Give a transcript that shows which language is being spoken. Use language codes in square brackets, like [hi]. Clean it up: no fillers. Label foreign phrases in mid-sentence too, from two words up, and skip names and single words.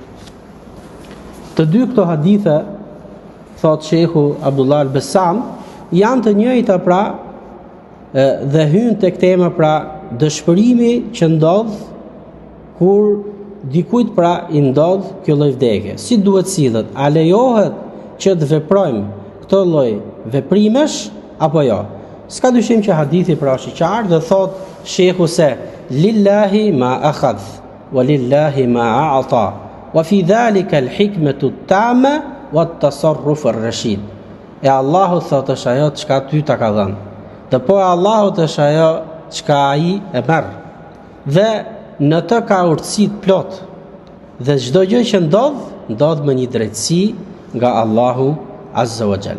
[sq] Të dy këto hadithe, thot Shehu Abdullah al-Bassam, janë të njëjta pra dhe hyn tek tema pra dëshpërimi që ndodh kur dikujt pra i ndodh kjo lloj vdekje. Si duhet sillet? A lejohet që të veprojmë këtë lloj veprimesh apo jo? S'ka dyshim që hadithi pra është i qartë dhe thot Shehu se [ar] لله ما أخذ ولله ما أعطى وفي ذلك الحكمة التامة والتصرف الرشيد. [sq] E Allahu thot është ajo çka ty ta ka dhënë. Dhe po Allahu është ajo çka ai e merr. Dhe në të ka urtësi të plot. Dhe çdo gjë që ndodh me një drejtësi nga Allahu [ar] عز وجل.